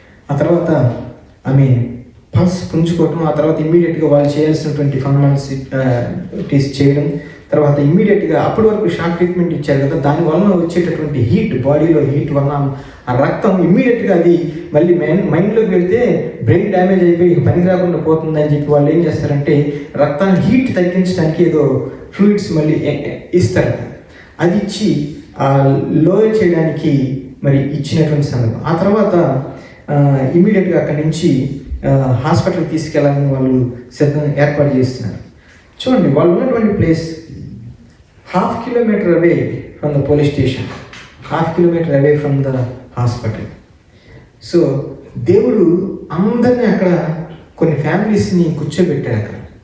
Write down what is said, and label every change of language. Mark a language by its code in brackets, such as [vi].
[te] ఆ తర్వాత ఆమె పల్స్ పుంజుకోవటం, ఆ తర్వాత ఇమ్మీడియట్గా వాళ్ళు చేయాల్సినటువంటి ఫార్మాలిటీస్ చేయడం, తర్వాత ఇమ్మీడియట్గా అప్పటి వరకు షాక్ ట్రీట్మెంట్ ఇచ్చారు కదా, దాని వలన వచ్చేటటువంటి హీట్, బాడీలో హీట్ వలన ఆ రక్తం ఇమ్మీడియట్గా అది మళ్ళీ మైండ్లోకి వెళ్తే బ్రెయిన్ డ్యామేజ్ అయిపోయి పనికి రాకుండా పోతుందని చెప్పి వాళ్ళు ఏం చేస్తారంటే రక్తాన్ని హీట్ తగ్గించడానికి ఏదో ఫ్లూయిడ్స్ మళ్ళీ ఇస్తారు. అది ఇచ్చి లోయర్ చేయడానికి మరి ఇచ్చినటువంటి సందర్భం. ఆ తర్వాత ఇమ్మీడియట్గా అక్కడి నుంచి హాస్పిటల్కి తీసుకెళ్ళాలని వాళ్ళు సిద్ధం ఏర్పాటు చేస్తున్నారు. చూడండి, వాళ్ళు ఉన్నటువంటి place [en] 1/2 kilometer away from the police station, 1/2 kilometer away from the hospital. [te] So దేవుడు అందరినీ అక్కడ కొన్ని ఫ్యామిలీస్ని కూర్చోబెట్టారు అక్కడ.